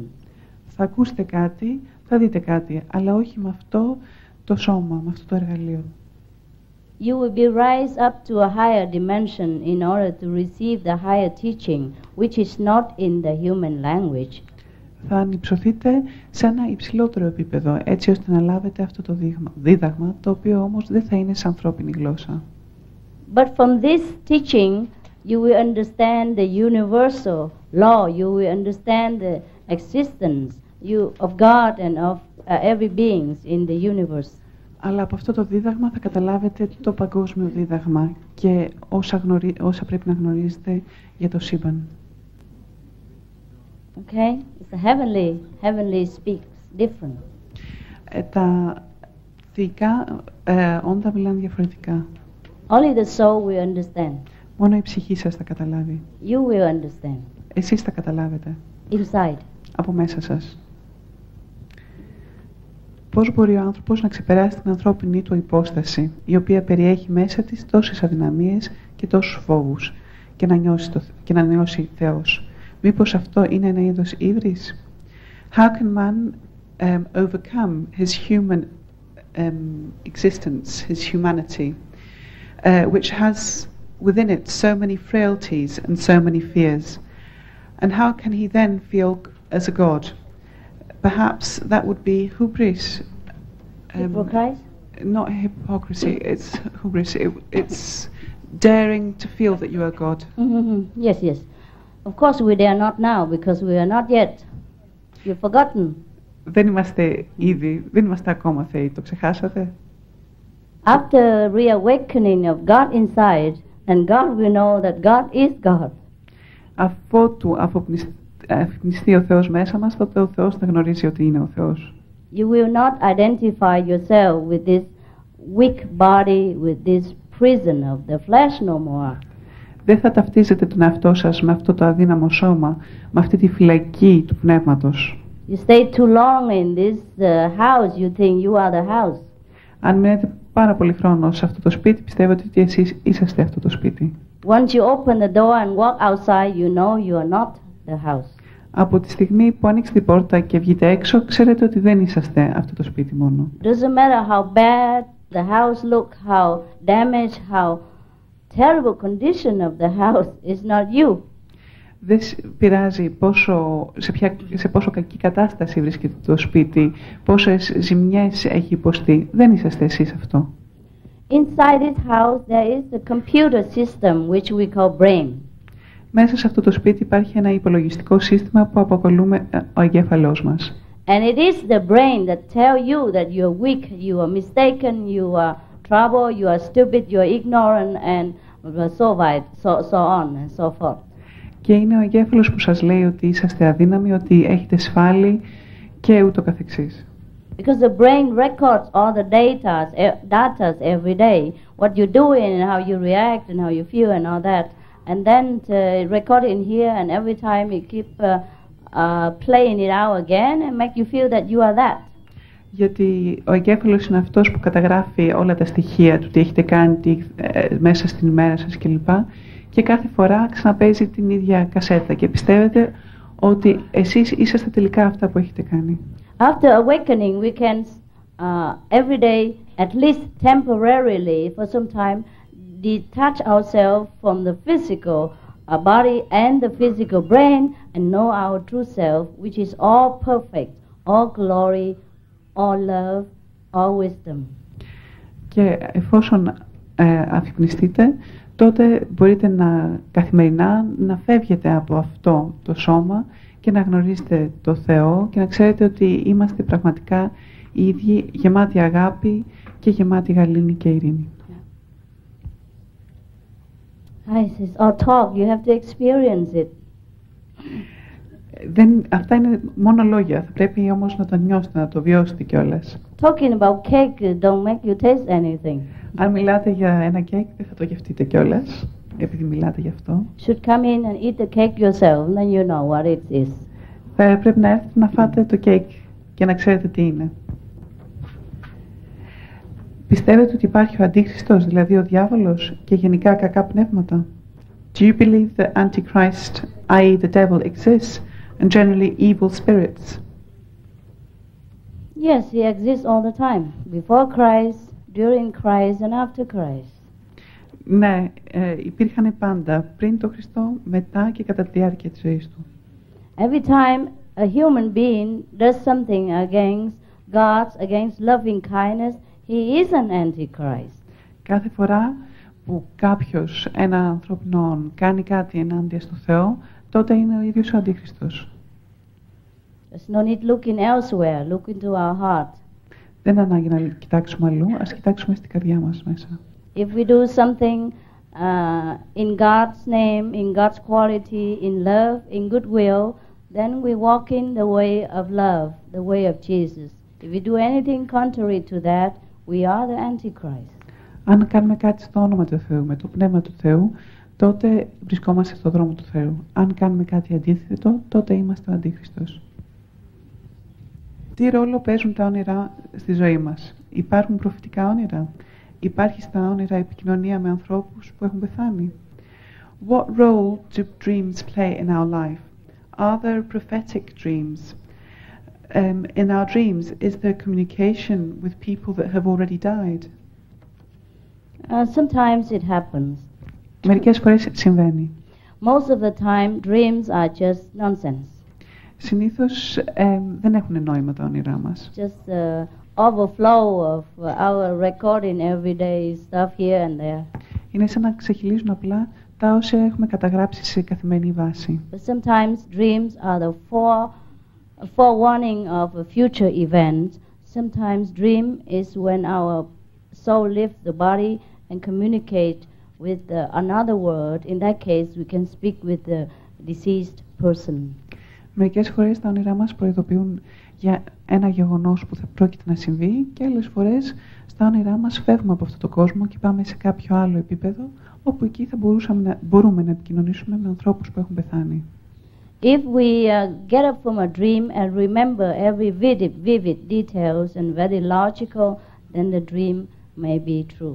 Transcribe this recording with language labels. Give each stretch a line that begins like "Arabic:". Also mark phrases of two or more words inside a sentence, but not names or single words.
Greek: Θα ακούσετε κάτι, θα δείτε κάτι, αλλά όχι με αυτό το σώμα, με αυτό το εργαλείο.
English: You will be raised up to a higher dimension in order to receive the higher teaching, which is not in the human language.
Greek: Θα ανυψωθείτε σε ένα υψηλότερο επίπεδο, έτσι ώστε να λάβετε αυτό το δίδαγμα, το οποίο όμως δεν θα είναι σε ανθρώπινη γλώσσα.
English: But from this teaching, You will understand the universal law. You will understand the existence of God and of every being in the universe.
Greek: Αλλά από αυτό το δίδαγμα θα καταλάβετε το παγκόσμιο δίδαγμα και όσα πρέπει να γνωρίζετε για το σύμπαν.
English: Okay? It's the heavenly speaks different.
Greek: Τα θεϊκά όντα μιλάνε διαφορετικά.
English: Only the soul will understand.
Greek: Μόνο η ψυχή σας θα καταλάβει.
English: You will understand.
Greek: Εσείς θα καταλάβετε.
English: Inside.
Greek: Από μέσα σας. Πώς μπορεί ο άνθρωπος να ξεπεράσει την ανθρώπινη του υπόσταση, η οποία περιέχει μέσα της τόσες αδυναμίες και τόσους φόβους, και να νιώσει Θεός. Μήπως αυτό είναι ένα είδος ύβρις?
English: How can man overcome his human existence, his humanity, which has within it so many frailties and so many fears? And how can he then feel as a god? Perhaps that would be hubris. Hypocrisy? Not hypocrisy, it's hubris. It's daring to feel that you are God. Mm-hmm. Yes, yes. Of course we dare not now because we are not yet. You've forgotten.
Greek: Δεν είμαστε ακόμα θεοί, το ξεχάσατε?
English: After reawakening of God inside, and God will know that God is God.
Greek: Αφότου αφυπνιστεί ο Θεός μέσα μας, τότε ο Θεός θα γνωρίζει ότι είναι ο Θεός.
English: You will not identify yourself with this weak body, with this prison of the flesh no more.
Greek: Δεν θα ταυτίζετε τον εαυτό σας με αυτό το αδύναμο σώμα, με αυτή τη φυλακή του πνεύματος.
English: You stay too long in this house, you think you are the house.
Greek: Αν μένετε πάρα πολύ χρόνο σε αυτό το σπίτι, πιστεύετε ότι εσείς είσαστε αυτό το σπίτι.
English: Once you open the door and walk outside, you know you are not the house.
Greek: Από τη στιγμή που ανοίξετε την πόρτα και βγείτε έξω, ξέρετε ότι δεν είσαστε αυτό το σπίτι μόνο.
English: Doesn't matter how bad the house look, how damaged, how terrible condition of the house, is not you.
Greek: Δεν πειράζει σε πόσο κακή κατάσταση βρίσκεται το σπίτι, πόσες ζημιές έχει υποστεί. Δεν είσαστε εσείς αυτό.
English: Inside this house there is a computer system which we call brain.
Greek: Μέσα σε αυτό το σπίτι υπάρχει ένα υπολογιστικό σύστημα που αποκαλούμε ο εγκέφαλός μας.
English: And it is the brain that tell you that you are weak, you are mistaken, you are trouble, you are stupid, you are ignorant, and so on and so forth.
Greek: Και είναι ο εγκέφαλος που σας λέει ότι είσαστε αδύναμοι, ότι έχετε σφάλει και ούτω καθεξής.
English: Because the brain records all the data every day, what you're doing and how you react and how you feel and all that, and then record it in here, and every time you keep playing it out again and make you feel that you are that.
Greek: Γιατί ο εγκέφαλος είναι αυτός που καταγράφει όλα τα στοιχεία του, τι έχετε κάνει μέσα στην ημέρα σας κλπ. Και κάθε φορά ξαναπαίζει την ίδια κασέτα και πιστεύετε ότι εσείς είσαστε τελικά αυτά που έχετε κάνει.
English: After awakening, we can every day, at least temporarily, for some time, detach ourselves from the physical body and the physical brain and know our true self, which is all perfect, all glory, all love, all wisdom.
Greek: Και εφόσον αφυπνιστείτε, τότε μπορείτε καθημερινά να φεύγετε από αυτό το σώμα και να γνωρίζετε το Θεό και να ξέρετε ότι είμαστε πραγματικά οι ίδιοι, γεμάτοι αγάπη και γεμάτοι γαλήνη και ειρήνη.
English: It's all talk. You have to experience it.
Greek: Αυτά είναι μόνο λόγια. Θα πρέπει όμως να το νιώσετε, να το βιώσετε κιόλας.
English: Talking about cake don't make you taste anything.
Greek: Αν μιλάτε για ένα κέικ, δεν θα το γευτείτε κιόλας, επειδή μιλάτε γι' αυτό.
English: Should come in and eat the cake yourself, then you know what it is.
Greek: Θα πρέπει να έρθετε να φάτε το κέικ και να ξέρετε τι είναι. Πιστεύετε ότι υπάρχει ο Αντίχριστος, δηλαδή ο διάβολος, και γενικά κακά πνεύματα?
English: Do you believe that Antichrist, i.e. the devil, exists, and generally evil spirits? Yes, he exists all the time. Before Christ, during Christ, and after Christ.
Greek: Ναι, υπήρχαν πάντα, πριν τον Χριστό, μετά και κατά τη διάρκεια της ζωής του.
English: Every time a human being does something against God, against loving kindness, he is an antichrist.
Greek: Κάθε φορά που κάποιος, ένα ανθρώπινο, κάνει κάτι ενάντια στο Θεό, τότε είναι ο ίδιος ο Αντίχριστος.
English: There's no need looking elsewhere. Look into our heart.
Greek: Δεν είναι ανάγκη να κοιτάξουμε αλλού, ας κοιτάξουμε στην καρδιά μας μέσα.
English: If we do something in God's name, in God's quality, in love, in goodwill, then we walk in the way of love, the way of Jesus. If we do anything contrary to that, we are the Antichrist.
Greek: Αν κάνουμε κάτι στο όνομα του Θεού, με το πνεύμα του Θεού, τότε βρισκόμαστε στον δρόμο του Θεού. Αν κάνουμε κάτι αντίθετο, τότε είμαστε ο Αντίχριστος. Τι ρόλο παίζουν τα όνειρα στη ζωή μας? Υπάρχουν προφητικά όνειρα? Υπάρχει στα όνειρα επικοινωνία με ανθρώπους που έχουν πεθάνει?
English: What role do dreams play in our life? Are there prophetic dreams? In our dreams, is there communication with people that have already died? Sometimes it happens.
Greek: Μερικές φορές συμβαίνει.
English: Most of the time, dreams are just nonsense.
Greek: Συνήθως δεν έχουν νόημα τα όνειρά μας.
English: Just overflow of our recording everyday stuff here and there.
Greek: Είναι σαν να ξεχυλίζουν απλά τα όσα έχουμε καταγράψει σε καθημερινή βάση.
English: But sometimes dreams are the forewarning of a future event. Sometimes dream is when our soul leaves the body and communicate with another world. In that case, we can speak with the deceased person.
Greek: Μερικές φορές τα όνειρά μας προειδοποιούν για ένα γεγονός που θα πρόκειται να συμβεί και άλλες φορές στα όνειρά μας φεύγουμε από αυτόν τον κόσμο και πάμε σε κάποιο άλλο επίπεδο όπου εκεί θα μπορούμε να επικοινωνήσουμε με ανθρώπους που έχουν πεθάνει.
English: If we get up from a dream and remember every vivid details and very logical, then the dream may be true.